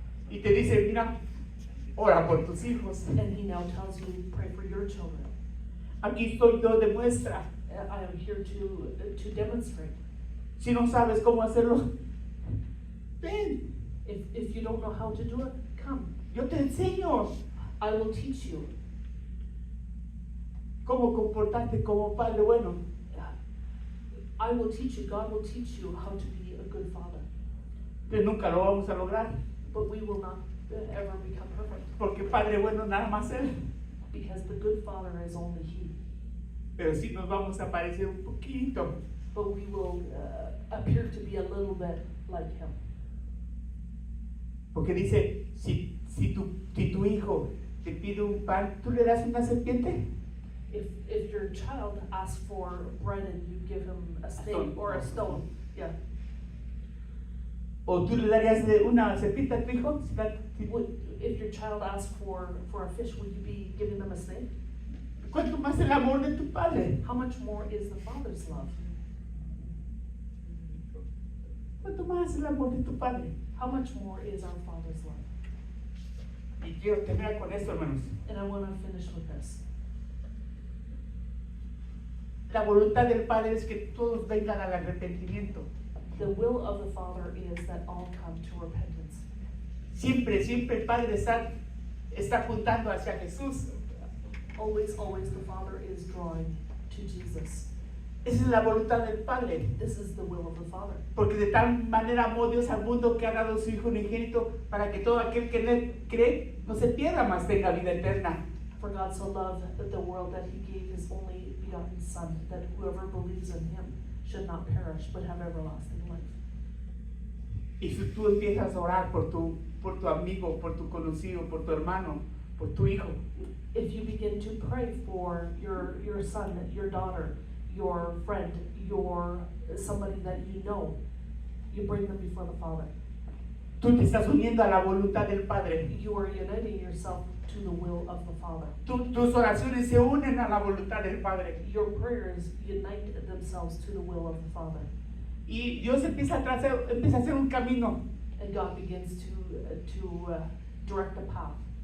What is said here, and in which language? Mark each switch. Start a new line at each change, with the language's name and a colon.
Spanish: y te dice, mira, ora por tus hijos.
English: and He now tells you, pray for your children.
Spanish: Aquí estoy yo, demuestra.
English: I am here to demonstrate.
Spanish: Si no sabes cómo hacerlo, ven,
English: If you don't know how to do it, come.
Spanish: yo te enseño
English: I will teach you.
Spanish: cómo comportarte como padre bueno.
English: I will teach you. God will teach you how to be a good father.
Spanish: Que nunca lo vamos a lograr,
English: But we will not ever become perfect,
Spanish: porque padre bueno nada más Él.
English: because the good father is only He.
Spanish: Pero sí nos vamos a parecer un poquito.
English: But we will appear to be a little bit like Him.
Spanish: Porque dice, si tu hijo te pide un pan, ¿tú le das una serpiente?
English: If your child asks for bread and you give him a snake or a stone, yeah.
Spanish: ¿O tú le darías una serpiente a tu hijo?
English: If your child asks for a fish, would you be giving them a snake?
Spanish: ¿Cuánto más el amor de tu padre?
English: How much more is the Father's love?
Spanish: ¿Cuánto más el amor de tu padre?
English: How much more is our Father's love?
Spanish: Y quiero terminar con esto, hermanos.
English: And I want to finish with this.
Spanish: La voluntad del Padre es que todos vengan al arrepentimiento.
English: The will of the Father is that all come to repentance.
Spanish: Siempre, siempre el Padre está apuntando hacia Jesús.
English: Always, always the Father is drawing to Jesus.
Spanish: Esa es la voluntad del Padre.
English: This is the will of the Father.
Spanish: Porque de tal manera amó Dios al mundo que ha dado a su Hijo unigénito para que todo aquel que en Él cree no se pierda, mas tenga vida eterna.
English: For God so loved the world that He gave His only begotten Son, that whoever believes in Him should not perish but have everlasting life.
Spanish: Y si tú empiezas a orar por tu amigo, por tu conocido, por tu hermano, por tu hijo,
English: If you begin to pray for your son, your daughter, your friend, somebody that you know, you bring them before the Father.
Spanish: tú te estás uniendo a la voluntad del Padre.
English: You are uniting yourself to the will of the Father.
Spanish: Tus oraciones se unen a la voluntad del Padre.
English: Your prayers unite themselves to the will of the Father.
Spanish: Y Dios empieza a hacer un camino
English: And God begins to direct the path